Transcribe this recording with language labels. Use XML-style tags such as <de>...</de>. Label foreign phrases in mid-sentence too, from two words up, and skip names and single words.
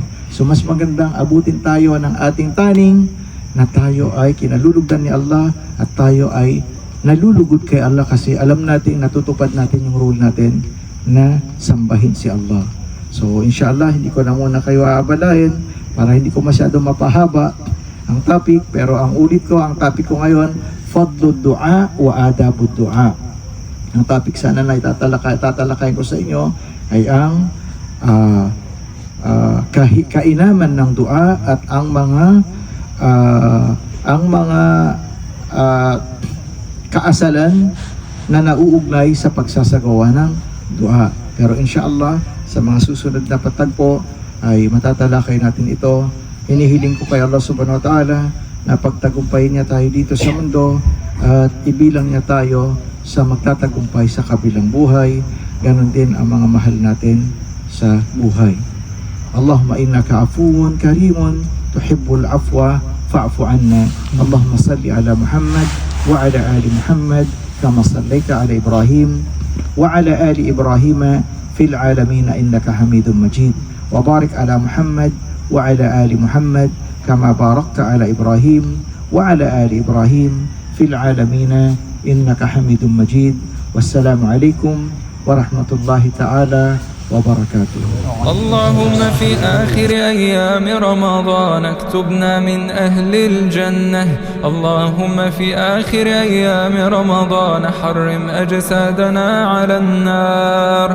<tl>So, mas magandang abutin tayo ng ating taning na tayo ay kinalulugdan ni Allah at tayo ay nalulugod kay Allah kasi alam natin, natutupad natin yung rule natin na sambahin si Allah. So, inshallah, hindi ko na muna kayo aabalahin para hindi ko masyado mapahaba ang topic. Pero ang topic ko ngayon,</tl> <ar>فضل الدعاء وآداب الدعاء.</ar> <tl>Ang topic sana na tatalakayin ko sa inyo ay ang kainaman ng dua at ang mga kaasalan na nauugnay sa pagsasagawa ng dua. Pero inshallah sa mga susunod na patagpo ay matatalakay natin ito. Hinihiling ko kay Allah</tl> <ar>سبحانه وتعالى</ar> <tl>na pagtagumpayin niya tayo dito sa mundo at ibilang niya tayo sa magtatagumpay sa kabilang buhay. Ganon din ang mga mahal natin sa buhay.</tl> <ar>اللهم إنك عفو كريم تحب العفو فاعف عنا. اللهم صل على محمد وعلى آل محمد كما صليت على إبراهيم وعلى آل إبراهيم في العالمين إنك حميد مجيد. وبارك على محمد وعلى آل محمد كما باركت على إبراهيم وعلى آل إبراهيم في العالمين إنك حميد مجيد والسلام عليكم ورحمة الله تعالى وبركاته. اللهم في آخر أيام رمضان اكتبنا من أهل الجنة. اللهم في آخر أيام رمضان حرم أجسادنا على النار.</ar>